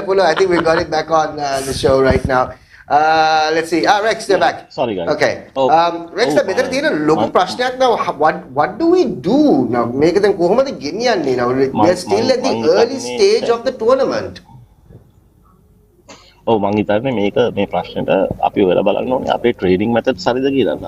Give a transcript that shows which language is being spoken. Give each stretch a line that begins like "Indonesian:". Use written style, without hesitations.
English: I think we got it back on the show right now. Let's see. Rex, they're back. Sorry, guys. Okay. Rex,
Sinhala: මෙතන තියෙන ලොකු ප්‍රශ්නයක්
English: now. What do we do now?
Sinhala: මේක දැන් කොහොමද ගෙනියන්නේ now?
English: We're still at the early stage of the tournament.
Sinhala: මම හිතන්නේ මේ ප්‍රශ්නෙට අපි වෙලා බලන්න ඕනේ අපේ ට්‍රේනින් මෙතඩ්ස් හරිද කියලා.